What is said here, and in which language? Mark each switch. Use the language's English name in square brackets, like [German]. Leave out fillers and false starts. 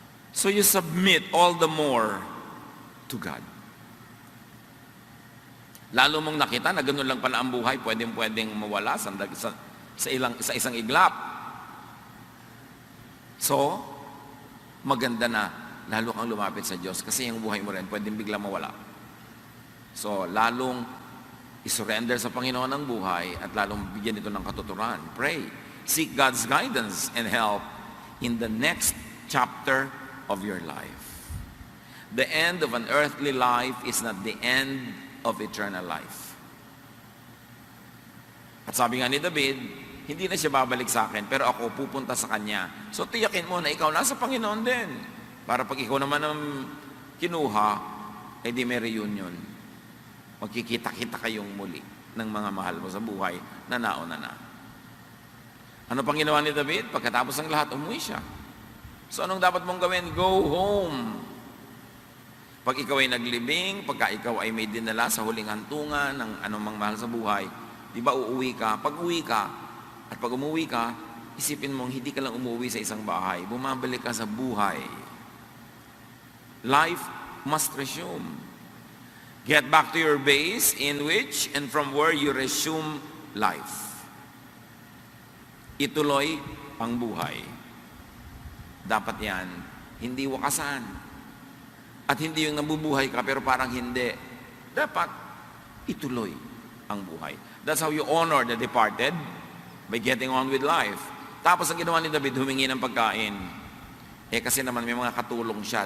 [English] So you submit all the more to God. [Filipino] Lalo mong nakita na gano'n lang pala ang buhay, pwedeng mawala sa isang iglap. So, maganda na, lalo kang lumapit sa Diyos kasi yung buhay mo rin, pwedeng bigla mawala. So, lalong isurrender sa Panginoon ang buhay at lalong bigyan ito ng katuturan. [English] Pray. Seek God's guidance and help in the next chapter of your life. The end of an earthly life is not the end of eternal life. [Filipino] At sabi nga ni David, hindi na siya babalik sa akin, pero ako pupunta sa kanya. So tiyakin mo na ikaw nasa Panginoon din. Para pag ikaw naman ang kinuha, eh di may reunion. Magkikita-kita kayong muli ng mga mahal mo sa buhay na nauna na. Ano pang ginawa ni David? Pagkatapos ng lahat, umuwi siya. So anong dapat mong gawin? [English] Go home. [Filipino] Pag ikaw ay naglibing, pagka ikaw ay may dinala sa huling hantungan ng anumang mahal sa buhay, di ba uuwi ka? Pag uwi ka, at pag umuwi ka, isipin mong hindi ka lang umuwi sa isang bahay, bumabalik ka sa buhay. [English] Life must resume. Get back to your base in which and from where you resume life. [Filipino] Ituloy ang buhay. Dapat yan, hindi wakasan. At hindi yung nabubuhay ka pero parang hindi. Dapat ituloy ang buhay. [English] That's how you honor the departed, by getting on with life. [Filipino] Tapos ang ginawa ni David, humingi ng pagkain. Kasi naman may mga katulong siya.